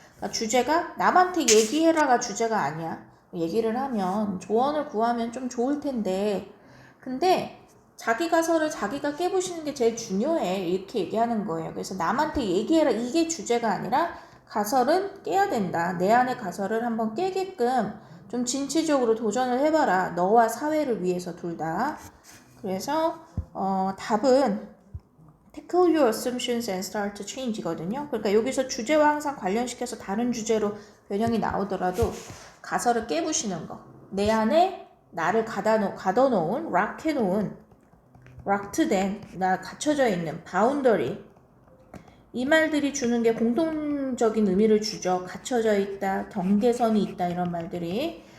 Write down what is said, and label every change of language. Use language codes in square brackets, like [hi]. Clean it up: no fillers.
[ko] 그러니까 주제가 남한테 얘기해라가 주제가 아니야. 얘기를 하면 조언을 구하면 좀 좋을 텐데 근데 자기 가설을 자기가 깨부시는 게 제일 중요해. 이렇게 얘기하는 거예요. 그래서 남한테 얘기해라 이게 주제가 아니라 가설은 깨야 된다. 내 안의 가설을 한번 깨게끔 좀 진취적으로 도전을 해봐라. 너와 사회를 위해서 둘 다. 그래서 답은 [en] tackle your assumptions and start to change [ko] 이거든요. 그러니까 여기서 주제와 항상 관련시켜서 다른 주제로 변형이 나오더라도 가설을 깨부시는 거. 내 안에 나를 가둬놓은, 락트된, 나 갇혀져 있는 바운더리. 이 말들이 주는 게 공통적인 의미를 주죠. 갇혀져 있다, 경계선이 있다 이런 말들이.